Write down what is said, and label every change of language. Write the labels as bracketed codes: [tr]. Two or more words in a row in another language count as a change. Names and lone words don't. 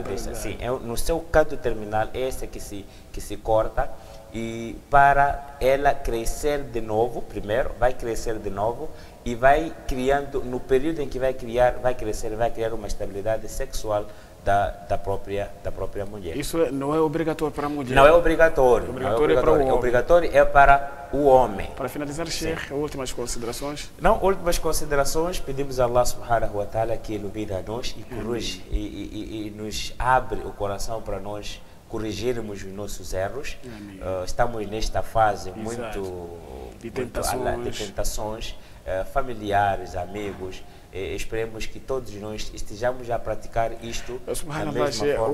[pt] Sim, no seu canto terminal, é essa que se corta, e para ela crescer de novo, primeiro, vai crescer de novo, e vai criando, no período em que vai crescer, vai criar uma estabilidade sexual da própria mulher. Isso não é obrigatório para a mulher? Não é obrigatório. Obrigatório é para o homem. Obrigatório é para o homem. Para finalizar, Sheikh, últimas considerações? Não, últimas considerações, pedimos a [ar] الله سبحانه وتعالى [pt] que ilumine a nós e corrige e nos abre o coração para nós corrigirmos os nossos erros. Estamos nesta fase muito de tentações familiares, familiares, amigos. Esperemos que todos nós estejamos a praticar isto da mesma forma.